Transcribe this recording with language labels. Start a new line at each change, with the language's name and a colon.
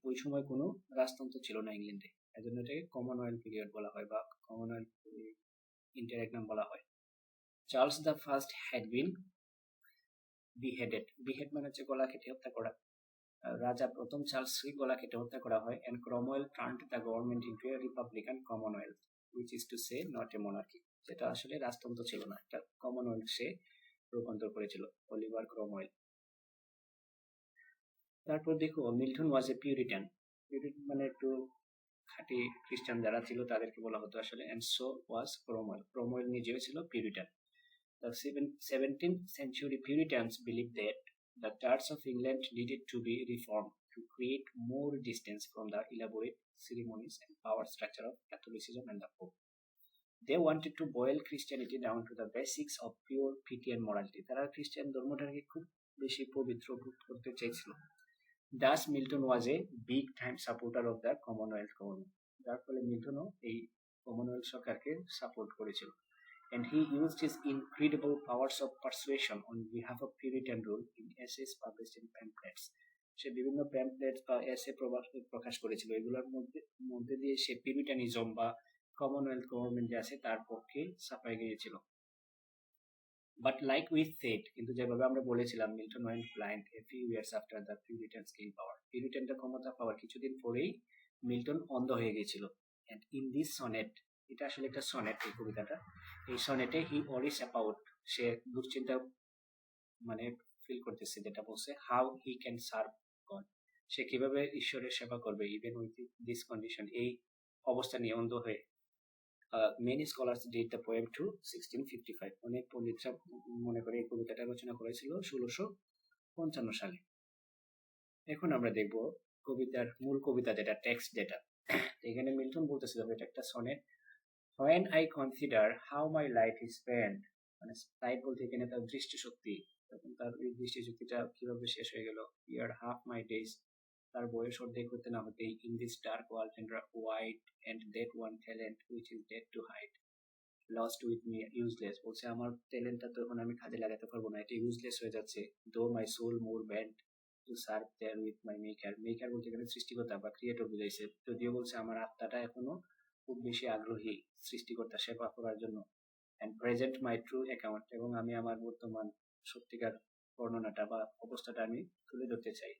Bangla: ওই সময় কোনো রাজতন্ত্র ছিল না ইংল্যান্ডে, এজন্য এটাকে কমনওয়েলথ পিরিয়ড বলা হয় বা কমনওয়েলথ ইন্টারেগনাম বলা হয়।
English: Charles the First had been behead
Bangla: মানে হচ্ছে গলা কেটে হত্যা করা। রাজা প্রথম চার্লসকে গলা কেটে হত্যা করা হয়।
English: and Cromwell turned the government into a republican commonwealth, which is to say not a monarchy.
Bangla: যেটা আসলে রাজতন্ত্র ছিল না, একটা কমনওয়েলথ সে রূপান্তর করেছিল অলিভার ক্রমওয়েল। তারপর দেখো
English: Milton was a Puritan
Bangla: মানে একটু খাঁটি খ্রিস্টান যারা ছিল তাদেরকে বলা হতো আসলে,
English: and so was
Bangla: ক্রমওয়েল নিজেও ছিল Puritan.
English: The 17th century Puritans believed that the Church of England needed to be reformed to create more distance from the elaborate ceremonies and power structure of Catholicism and the Pope. They wanted to boil Christianity down to the basics of pure piety and morality.
Bangla: তারা খ্রিস্টান ধর্মটাকে খুব বেশি পবিত্র করতে চাইছিল।
English: Thus Milton was a big time supporter of the Commonwealth government.
Bangla: যার ফলে মিল্টনও এই কমনওয়েলথ সরকারকে সাপোর্ট করেছিল।
English: And he used his incredible powers of persuasion on behalf of Puritan rule in essays published in pamphlets.
Bangla: সে বিভিন্ন pamphlet বা এসে প্রকাশ করেছিল, এগুলোর মধ্যে দিয়ে সে পিউরিটানিজম বা কমনওয়েলথ গভর্নমেন্ট যে আছে তার পক্ষে ছাপাই গিয়েছিল।
English: But like we said,
Bangla: কিন্তু যেভাবে আমরা বলেছিলাম,
English: Milton went blind a few years after the Puritans gained power.
Bangla: পিউরিটানরা ক্ষমতা পাওয়ার কিছুদিন পরেই মিল্টন অন্ধ হয়ে গিয়েছিল।
English: And in this sonnet,
Bangla: এটা আসলে একটা সনেট এই কবিতাটা, এই সনেটে
English: he worries about,
Bangla: সে দুশ্চিন্তা মানে ফিল করতেছে, যেটা বলছে
English: how he can serve god,
Bangla: সে কিভাবে ঈশ্বরের সেবা করবে
English: even with this condition,
Bangla: এই অবস্থা নিয়ে অন্ধ হয়ে।
English: many scholars date the poem to 1655,
Bangla: অনেক পণ্ডিতরা মনে করে এই কবিতাটা রচনা করেছিল 1655 সালে। এখন আমরা দেখব কবিতার মূল কবিতা যেটা টেক্সট, যেটা এখানে মিল্টন বলতেছিল এটা একটা sonnet.
English: When I consider how my life is spent,
Bangla: মানে লাইট বলতে এখানে তার দৃষ্টিশক্তি, তখন তার এই দৃষ্টিশক্তিটা কিভাবে শেষ হয়ে গেল।
English: He had half my days,
Bangla: তার বয়স অর্ধেক হতে না হতেই,
English: in this dark world and white and that one talent which is dead to hide, lost with me, useless,
Bangla: বলছে আমার ট্যালেন্টটা তো এখন আমি কাজে লাগাতে পারবো না, এটা ইউজলেস হয়ে যাচ্ছে।
English: though my soul more bent to serve there with my maker,
Bangla: maker বলতে গেলে সৃষ্টিকর্তা বা ক্রিয়েটর বুঝাইছে, যদিও বলছে আমার আত্মাটা এখনো খুব বেশি আগ্রহী সৃষ্টিকর্তা সেবা করার জন্য।
English: and present my true account,
Bangla: এবং আমি আমার বর্তমান সত্যিকার বর্ণনাটা বা অবস্থাটা আমি তুলে ধরতে চাই।